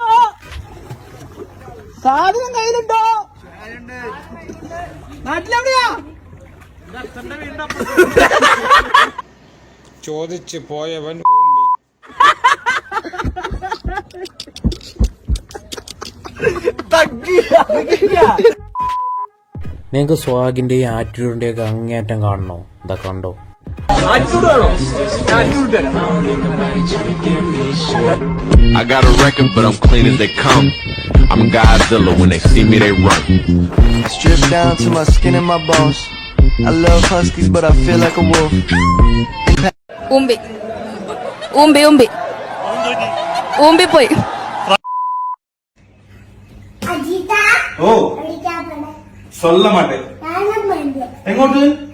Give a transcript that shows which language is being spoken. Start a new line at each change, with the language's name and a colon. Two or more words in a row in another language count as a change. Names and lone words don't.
Malayalam: ചോദിച്ചു പോയവൻ നിങ്ങൾക്ക് സ്വാഗിന്റെയും ആറ്റിറ്റ്യൂഡിന്റെയും ഒക്കെ അങ്ങേറ്റം കാണണോ? ഇതാ കണ്ടോ.
English: I got a record, but I'm clean as they come. I'm Godzilla. When they see me, they run. I strip down to my skin and my bones. I love huskies, but I feel like a wolf.
Malayalam: Umbi. Umbi പോയി.
Tamil: ഓ சொல்ல மாட்டேன்.
Malayalam: എങ്ങോട്ട്?